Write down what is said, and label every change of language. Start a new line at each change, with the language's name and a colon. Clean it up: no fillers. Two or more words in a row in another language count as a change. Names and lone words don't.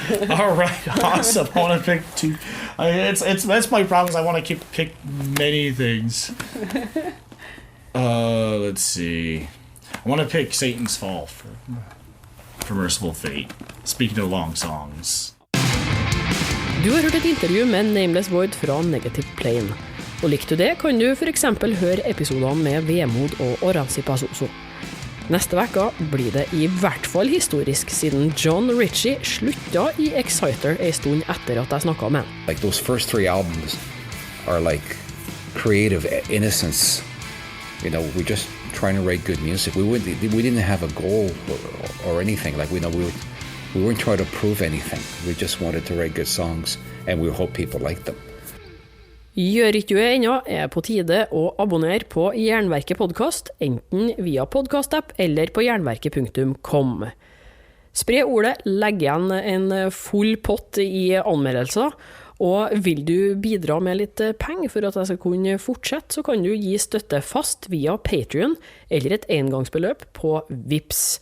English: All right, awesome. I want to pick two. That's my problem. Is I want to pick many things. Let's see. I want to pick Satan's Fall for Merciful Fate. Speaking of long songs.
Norwegian: Du har hørt et intervju med Nameless Void fra Negative Plane. Og likte du det, kan du for eksempel høre episodene med Vemod og Oransipasoso. Neste vekka blir det I hvert fall historisk, siden John Ritchie slutta I Exciter en stund etter at jeg snakket med han.
English: Like those first 3 albums are like creative innocence. You know, we're just trying to write good music. We didn't have a goal or anything. Like we weren't trying to prove anything. We just wanted to write good songs, and we hope people liked them.
Norwegian: Gjør ikke du ennå, på tide å abonnere på Jernverket podcast, enten via podcast-app eller på jernverket.com. Spre ordet, legg igjen en full pott I anmeldelser, og vil du bidra med litt penger for at jeg skal kunne fortsette, så kan du gi støtte fast via Patreon eller et engangsbeløp på Vips.